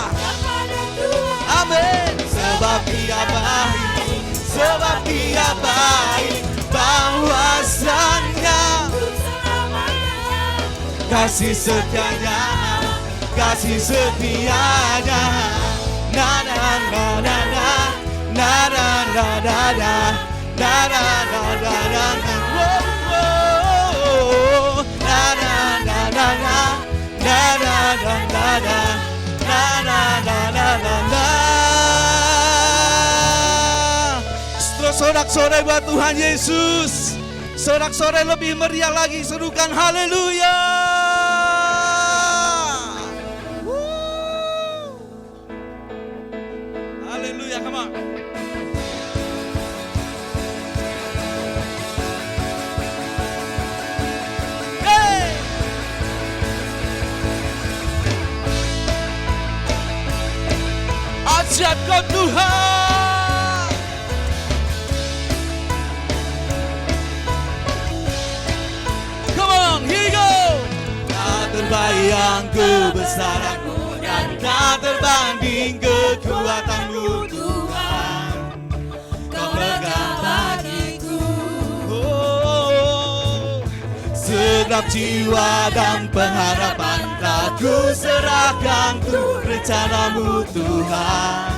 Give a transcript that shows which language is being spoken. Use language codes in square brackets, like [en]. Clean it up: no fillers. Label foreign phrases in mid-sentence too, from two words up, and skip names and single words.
[id] Kepada Tuhan, amin. Sebab Dia baik, sebab Dia baik. Bahwasanya untuk selamanya. kasih setianya, kasih setianya. Na na na na na na na na na na na na na na na na. Whoa, na na na na na na na na na na na na na na na na. Sorak-sorai buat Tuhan Yesus. Sorak-sorai lebih meriah lagi, serukan haleluya. Haleluya, [en] come on. Hey! [id] Ajaib kau Tuhan. [en] Come on, here you go. [id] Tak terbayang kebesaran-Mu dan tak terbanding kekuatan-Mu Tuhan. Kau megah bagiku. Oh, segenap jiwa dan pengharapan telah ku serahkan untuk rencanamu Tuhan.